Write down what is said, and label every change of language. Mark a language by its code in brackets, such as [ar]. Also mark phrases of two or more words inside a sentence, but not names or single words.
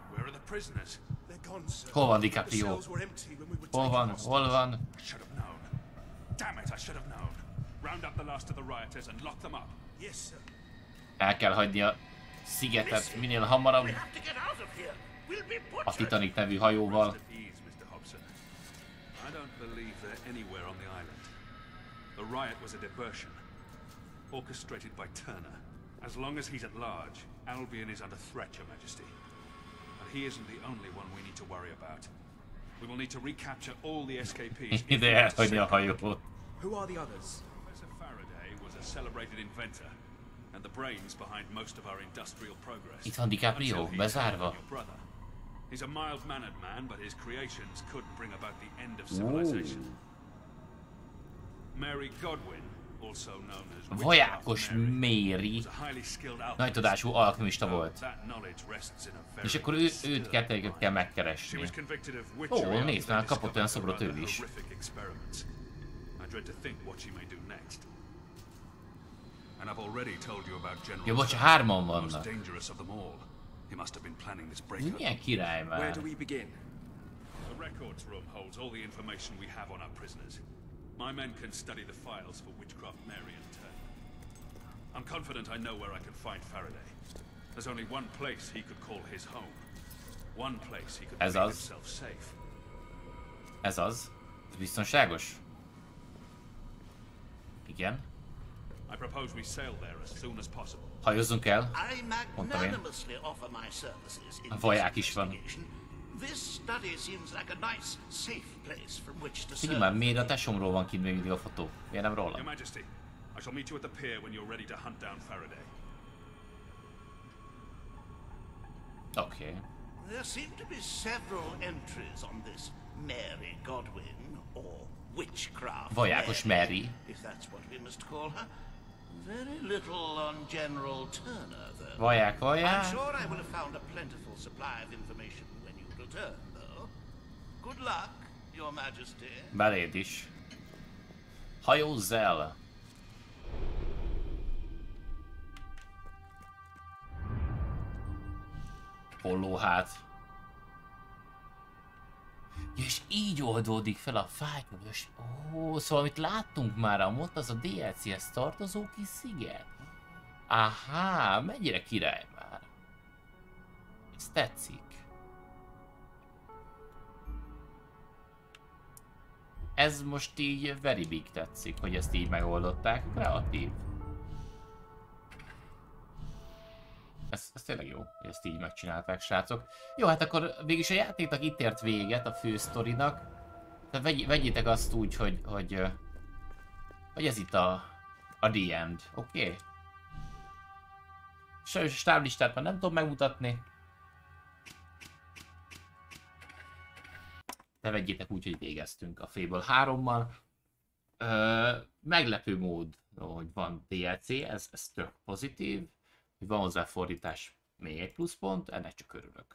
[hu] Hol van DiCaprio? Hol van? Hol van? El kell hagyni a szigetet minél hamarabb. A Titanic nevű hajóval. [en] Orchestrated by Turner. As long as he's at large, Albion is under threat, Your Majesty. And he isn't the only one we need to worry about. We will need to recapture all the SKPs. [hu] Ide elhagyni a hajót. [en] Who are the others? Professor Faraday was a celebrated inventor and the brains behind most of our industrial progress. [hu] Itt van DiCaprio, bezárva. [en] He's a mild-mannered man, but his creations couldn't bring about the end of civilization. Mary Godwin, also known as [hu] Vajákos Mary nagy tudású alkimista volt. És akkor őt kettőjüket kell megkeresni. Ó, nézd már, kapott olyan szobrot ő is. Ja, bocs, hárman vannak. Milyen király már. [en] Where do we begin? The records room holds all the information we have on our prisoners. My men can study the files for Witchcraft Mary and Turner. I'm confident I know where I can find Faraday. There's only one place he could call his home. One place he could make himself safe. [hu] Ez az? Ez biztonságos? Igen. [en] I propose we sail there as soon as possible. [hu] Hajózzunk el. Mondtam én. A vaják is van. Figyelj már, miért a tesómról van kint még mindig a fotó? Miért nem róla? Oké. [en] There seem to be several entries on this Mary Godwin, or Witchcraft [hu] Vajákos Mary. [en] If that's what we must call her. Very little on General Turner, though. [hu] Vaják. [en] I'm sure I will have found a plentiful supply of information when you return, though. Good luck, Your Majesty. [hu] Beléd is. Hajózz el! Hollóhát. Ja, és így oldódik fel a fájtolás. Ó, szóval amit láttunk már, ott az a DLC-hez tartozó kis sziget. Aha, mennyire király már. Ez tetszik. Ez most így [en] very big [hu] tetszik, hogy ezt így megoldották. Kreatív. Ez tényleg jó, hogy ezt így megcsinálták, srácok. Jó, hát akkor végülis a játéknak itt ért véget, a fő sztorinak. Tehát vegyétek azt úgy, hogy ez itt a [en] the end, [hu] oké? [en] Okay? [hu] Sajnos a stáblistát már nem tudom megmutatni. De vegyétek úgy, hogy végeztünk a Fable 3-mal. Meglepő mód, hogy van DLC, ez tök pozitív, hogy van hozzá fordítás, még egy pluszpont, ennek csak örülök.